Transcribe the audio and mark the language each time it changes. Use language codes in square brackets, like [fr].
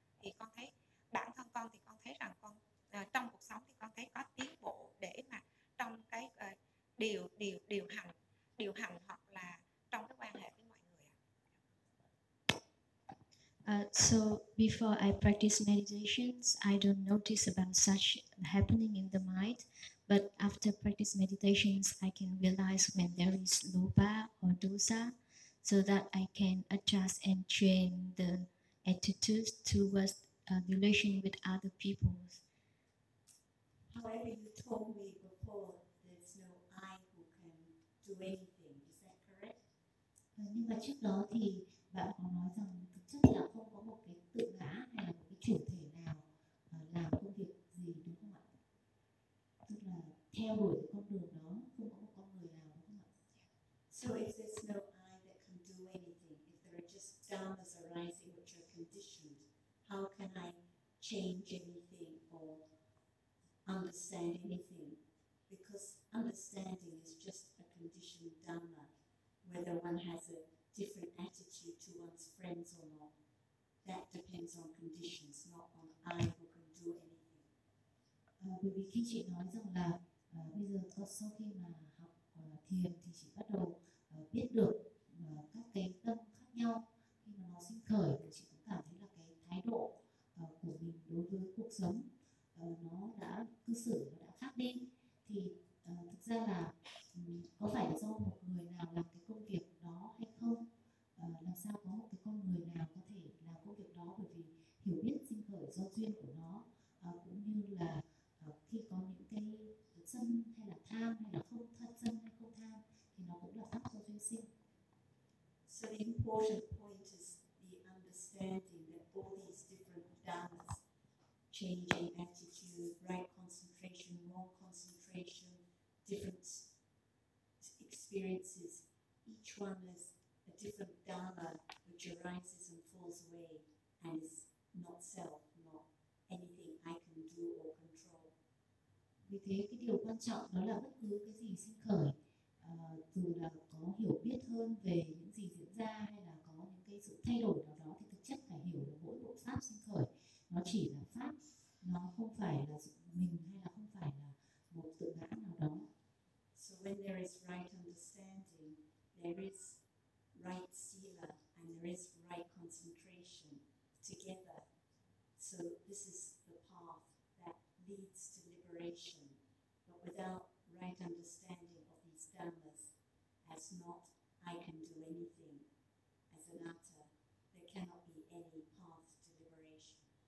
[vi] Thì con thấy bản thân con thì con thấy rằng con trong cuộc sống thì con thấy có tiến bộ để mà trong cái điều hành hoặc là trong cái quan hệ với mọi người. [en] So before I practice meditations, I don't notice about such happening in the mind. But after practice meditations, I can realize when there is lobha or dosa, so that I can adjust and train the attitude towards relation with other people. However, you told me before there's no I who can do anything. Is that correct? [vi] Nhưng mà trước đó thì bạn có nói rằng thực chất là không có một cái tự ngã hay là một cái chủ thể nào làm công việc gì, đúng không ạ? Tức là theo đuổi con đường đó không có một con người nào, đúng không ạ? [en] So if there's no I that can do anything, if there are just dhammas arising which are conditioned, how can I change anything or understand anything? Because understanding is just a conditioned dhamma, whether one has a different attitude to one's friends or not, that depends on conditions, not on I who can do anything. [vi] Bởi vì khi chị nói rằng là bây giờ có sau khi mà học thiền thì chị bắt đầu biết được các cái tâm khác nhau khi mà nó sinh khởi, thì chị cũng cảm thấy là cái thái độ của mình đối với cuộc sống nó đã cư xử nó đã khác đi, thì thực ra là có phải do một người nào làm cái công việc đó hay không, làm sao có một cái con người nào có thể làm công việc đó, bởi vì hiểu biết sinh khởi do duyên của nó, cũng như là khi có những cái sân hay là tham hay là không thân sân hay không tham thì nó cũng là pháp do duyên sinh. [en] So the important point is the understanding that all these different dhammas change concentration, different experiences, each one is a different Dharma which arises and falls away and is not self, not anything I can do or control. [vi] Vì thế cái điều quan trọng đó là bất cứ cái gì sinh khởi, dù là có hiểu biết hơn về những gì diễn ra hay là có những cái sự thay đổi nào đó, thì thực chất phải hiểu là mỗi bộ pháp sinh khởi nó chỉ là pháp, nó không phải là mình hay là không phải là một tự ngã nào đó. [en] So when there is right understanding, there is right sila and there is right concentration together. So this is the path that leads to liberation. But without right understanding of these dhammas, as not I can do anything as an anatta, there cannot be any path to liberation.